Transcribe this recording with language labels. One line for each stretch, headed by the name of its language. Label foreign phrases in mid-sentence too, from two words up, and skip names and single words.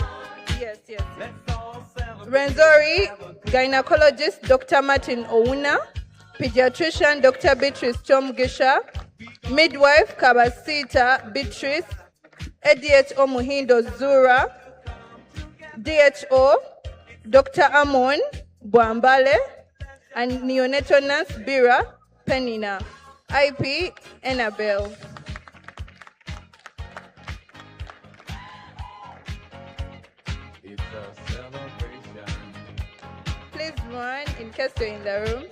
English: Yes. Renzori, gynecologist Dr. Martin Ouna, pediatrician Dr. Beatrice Chomgisha, midwife Kabasita Beatrice, ADHO Muhindo Zura, DHO Dr. Amon Bwambale, and neonatal nurse Bira Penina, IP Annabelle. Please run in case you're in the room.